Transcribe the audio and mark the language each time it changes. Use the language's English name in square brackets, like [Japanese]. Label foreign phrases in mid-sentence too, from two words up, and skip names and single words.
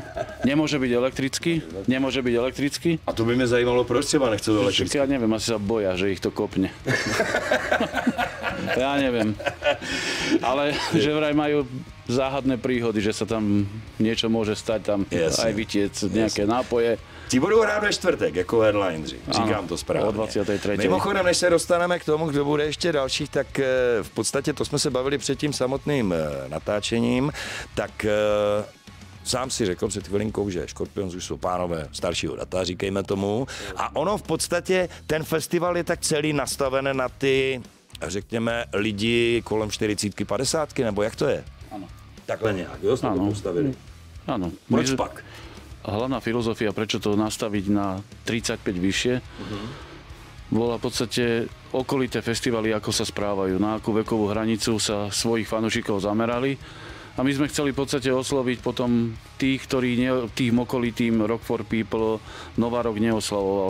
[Slovak] Nemôže byť elektrický. [Czech] A to by mě zajímalo, proč třeba nechcú elektrický. [Slovak] Ja neviem, asi sa boja, že ich to kopne. Ja neviem. Ale že vraj majú záhadné príhody, že sa tam niečo môže stať, tam aj vytiec nejaké nápoje. [Czech] Ti budou hrát ve čtvrtek jako headlineri, říkám to správně. O 23. Mimochodem, než se dostaneme k tomu, kdo bude ještě dalších, tak v podstatě to jsme se bavili před tím samotným natáčením, tak sám si řekl před chvilinkou, že Scorpions už jsou pánové staršího data, říkejme tomu. A ono v podstatě, ten festival je tak celý nastaven na ty řekněme, lidi kolem 40, 50, nebo jak to je? [Slovak] Áno. [Czech] Takhle nějak, jo, jsme to postavili. [Slovak] Áno. [Czech] Proč pak? [Slovak] Hlavná filozofia, prečo to nastaviť na 35 vyššie, bola v podstate okolité festivaly, ako sa správajú, na akú vekovú hranicu sa svojich fanúšikov zamerali. A my sme chceli v podstate osloviť potom tých, ktorí tým okolitým Rock for People Nová rok neoslavoval.